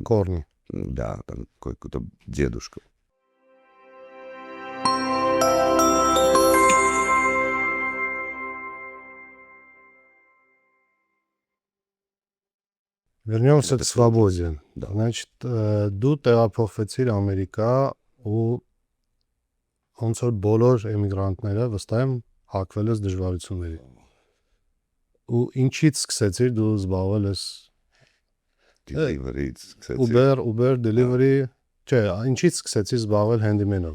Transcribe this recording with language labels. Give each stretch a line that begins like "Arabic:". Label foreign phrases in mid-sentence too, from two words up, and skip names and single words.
Russian: корни. да, там какой-то дедушка. Вернемся Это к свободе. Да. Значит,
Armenian: դու տեղափոխվեցիր Ամերիկա ու ոնց որ բոլոր էմիգրանտները վստահ եմ հակվել ես դժվարությունների։ Ու ինչից սկսեցիր դու զբաղվել ես Delivery-ից սկսեցի։ Uber delivery, չէ, ինչից սկսեցիր զբաղվել handyman-ով։